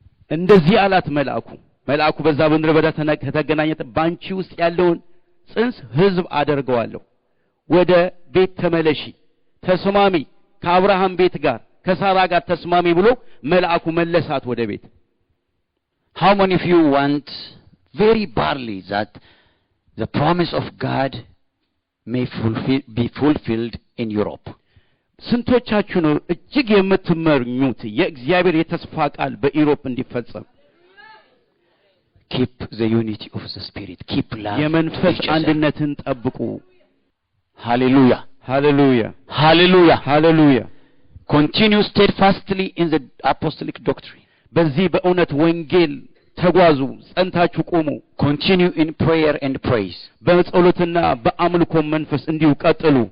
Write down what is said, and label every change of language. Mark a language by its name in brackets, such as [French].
[Amharic] እንደዚህ አላት መልአኩ በዛ በምድረ በዳ ተገናኘት። ባንቺ ውስጥ ያለውን ጽንስ ሕዝብ አደርገዋለሁ፣ ወደ ቤት ተመለሺ፣ ተስማሚ፣ ከአብርሃም ቤት ጋር ከሳራ ጋር ተስማሚ ብሎ መልአኩ መለሳት ወደ ቤት። [English] How many of you want very badly that the promise of God may be fulfilled in Europe? [Amharic] ስንቶቻችሁ ነው እጅግ የምትመኙት የእግዚአብሔር የተስፋ ቃል በኢሮፕ እንዲፈጸም? [English] Keep the unity of the spirit. Keep love. [Amharic] የመንፈስ አንድነትን ጠብቁ። [English] Hallelujah. Hallelujah. Hallelujah. Hallelujah. Continue steadfastly in the apostolic doctrine. [Amharic] በዚህ በእውነት ወንጌል ተጓዙ፣ ጸንታችሁ ቆሙ። [English] Continue in prayer and praise. [Amharic] በጸሎትና በአምልኮ መንፈስ እንዲሁ ቀጥሉ።